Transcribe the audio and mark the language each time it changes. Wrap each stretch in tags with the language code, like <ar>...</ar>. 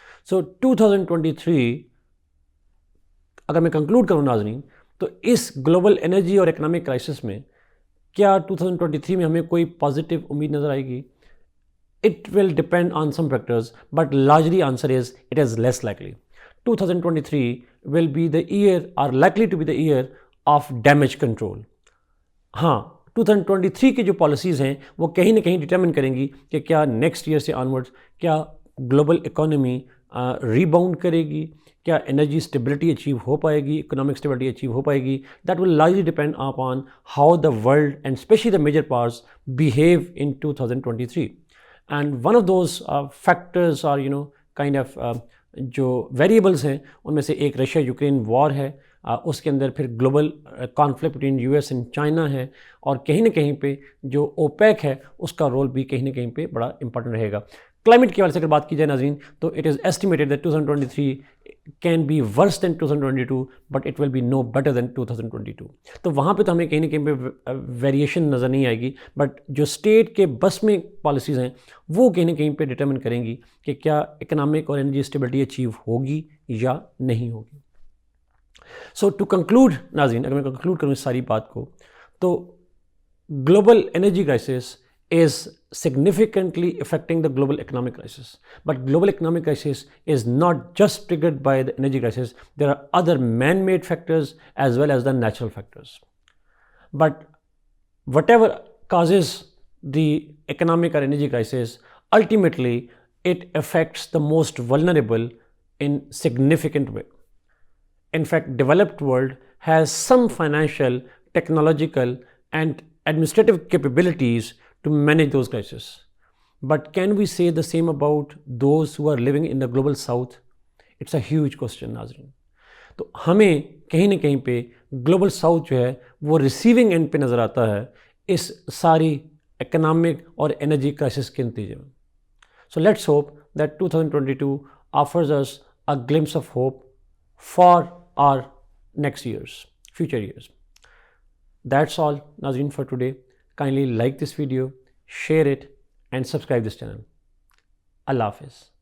<ur>سو 2023 اگر میں کنکلوڈ کروں ناظرین, تو اس گلوبل انرجی اور اکنامک کرائسس میں کیا 2023 میں ہمیں کوئی پازیٹیو امید نظر آئے گی؟</ur> <en>It will depend on some factors, but largely answer is it is less likely. 2023 will be the year, or likely to be the year of damage control.</en> <ur>ہاں 2023 کی جو پالیسیز ہیں وہ کہیں نہ کہیں ڈٹرمن کریں گی کہ کیا نیکسٹ ایئر سے آنورڈز کیا گلوبل اکانومی ریباؤنڈ کرے گی, کیا انرجی اسٹیبلٹی اچیو ہو پائے گی, اکنامک اسٹیبلٹی اچیو ہو پائے گی.</ur> <en>That will largely depend upon how the world and especially the major powers behave in 2023. And one of those factors</en> <ur>اور کائنڈ آف جو variables ہیں ان میں سے ایک رشیا یوکرین وار ہے, اس کے اندر پھر global conflict between U S and China ہے, اور کہیں نہ کہیں پہ جو اوپیک ہے اس کا رول بھی کہیں نہ کہیں پہ بڑا امپورٹنٹ رہے گا. کلائمیٹ کے حوالے سے اگر بات کی جائے ناظرین تو</ur> <en>It is estimated that 2023 can be worse than 2022 but it will be no better than 2022.</en> <ur>تو وہاں پہ تو ہمیں کہیں نہ کہیں پہ ویریشن نظر نہیں آئے گی, بٹ جو اسٹیٹ کے بس میں پالیسیز ہیں وہ کہیں نہ کہیں پہ ڈٹرمن کریں گی کہ کیا اکنامک اور انرجی اسٹیبلٹی اچیو ہوگی یا نہیں ہوگی. سو ٹو کنکلوڈ ناظرین, اگر میں کنکلوڈ کروں اس ساری بات کو, تو global energy crisis</ur> <en>is significantly affecting the global economic crisis. But global economic crisis is not just triggered by the energy crisis. There are other man-made factors as well as the natural factors. But whatever causes the economic or energy crisis, ultimately it affects the most vulnerable in significant way. In fact, developed world has some financial, technological and administrative capabilities to manage those crises. But can we say the same about those who are living in the global south? It's a huge question ناظرین.</en> <ur>تو ہمیں کہیں نہ کہیں پہ global south جو ہے وہ ریسیونگ اینڈ پہ نظر آتا ہے اس ساری اکنامک اور انرجی کرائسس کے نتیجے میں.</ur> <en>So let's hope that 2022 offers us a glimpse of hope for our next years, future years. That's all ناظرین for today. Kindly like this video, share it and subscribe this channel. Allah Hafiz.</en>